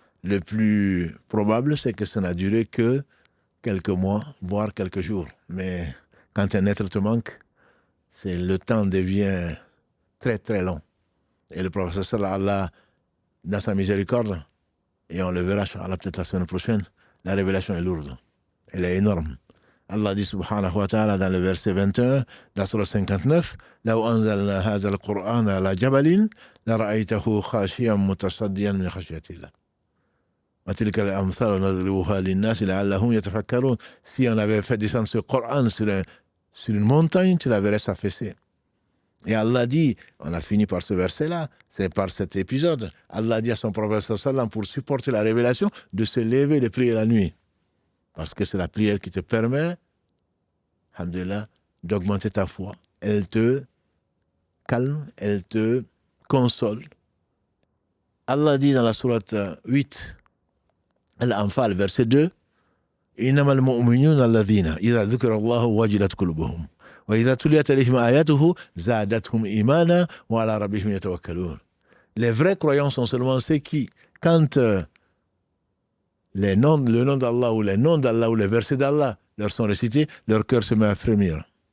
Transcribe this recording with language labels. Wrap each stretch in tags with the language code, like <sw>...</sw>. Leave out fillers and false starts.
<fr>Le plus probable, c'est que ça n'a duré que quelques mois, voire quelques jours. Mais quand un être te manque, le temps devient très très long. Et le professeur sallallahu dans sa miséricorde, et on le verra peut-être la semaine prochaine, la révélation est lourde. Elle est énorme. Allah dit subhanahu wa ta'ala dans le verset 21 de la surah 59,</fr> <ar>لو أنزلنا هذا القرآن على جبل لرأيته خاشعا متصديا من خشية الله وتلك الأمثال نضربها للناس لعلهم يتفكرون.</ar> <fr>Si on avait fait descendre ce Coran sur une montagne, tu la verrais s'affaisser. Et Allah dit, on a fini par ce verset-là, c'est par cet épisode, Allah dit à son prophète sallam pour supporter la révélation de se lever et de prier la nuit. Parce que c'est la prière qui te permet, alhamdulillah, d'augmenter ta foi. Elle te calme, elle te console. Allah dit dans la sourate 8, Al-Anfal, verset 2,</fr> <ar>إنما المؤمنون الذين إذا ذكر الله وجلت قلوبهم وإذا تليت عليهم آياته زادتهم إيمانا وعلى ربهم يتوكلون.</ar> <fr>Les vrais croyants sont seulement ceux qui, quand le nom d'Allah ou les noms d'Allah ou les versets d'Allah leur sont récités, leur cœur se met à frémir.</fr>